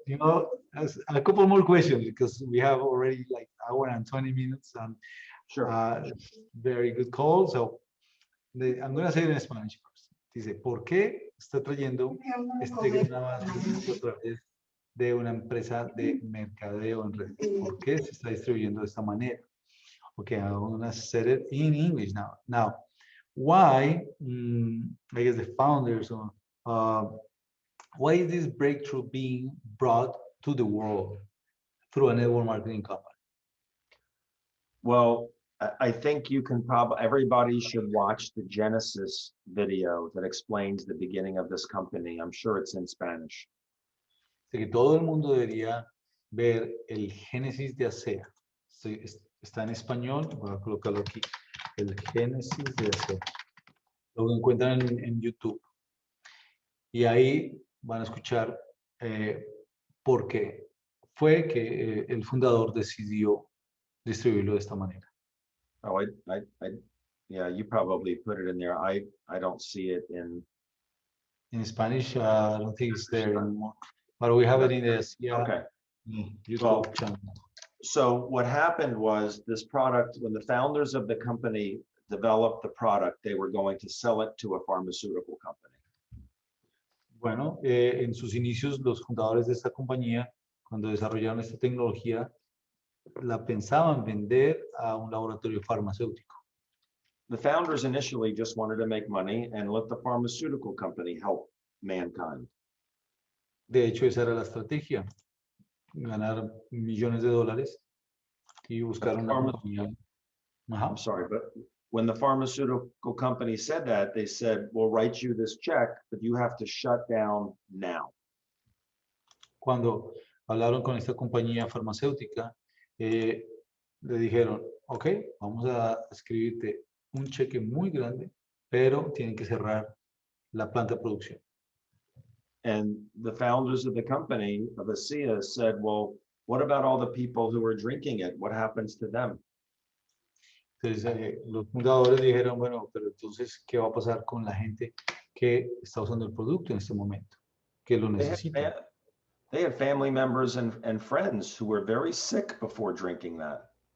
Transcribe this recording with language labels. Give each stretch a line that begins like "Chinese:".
English: You know, a couple more questions because we have already like hour and 20 minutes and Sure. Very good call. So I'm going to say it in Spanish first.
Spanish: Dice, ¿por qué está trayendo este gran avance a través de una empresa de mercadeo en red? ¿Por qué se está distribuyendo de esta manera?
English: Okay, I'm going to say it in English now. Now, why, I guess the founders, why is this breakthrough being brought to the world through a network marketing company? Well, I think you can everybody should watch the Genesis video that explains the beginning of this company. I'm sure it's in Spanish.
Spanish: Así que todo el mundo debería ver el Génesis de ASEA. Está en español, voy a colocarlo aquí. El Génesis de ASEA. Lo encuentran en YouTube. Y ahí van a escuchar por qué fue que el fundador decidió distribuirlo de esta manera.
English: Oh, yeah, you probably put it in there. I don't see it in Spanish. I don't think it's there anymore, but we have it in the ASEA okay. YouTube channel. So what happened was this product, when the founders of the company developed the product, they were going to sell it to a pharmaceutical company.
Spanish: Bueno, en sus inicios, los fundadores de esta compañía, cuando desarrollaron esta tecnología, la pensaban vender a un laboratorio farmacéutico.
English: The founders initially just wanted to make money and let the pharmaceutical company help mankind.
Spanish: De hecho, esa era la estrategia, ganar millones de dólares y buscar una compañía.
English: I'm sorry, but when the pharmaceutical company said that, they said, we'll write you this check, but you have to shut down now.
Spanish: Cuando hablaron con esta compañía farmacéutica, le dijeron, ok, vamos a escribirte un cheque muy grande, pero tienen que cerrar la planta de producción.
English: And the founders of the company, of ASEA, said, well, what about all the people who are drinking it? What happens to them?
Spanish: Entonces, los fundadores dijeron, bueno, pero entonces, ¿qué va a pasar con la gente que está usando el producto en este momento? Que lo
English: They had, they
Spanish: necesita.
English: had, they had family members and friends who were very sick before drinking that.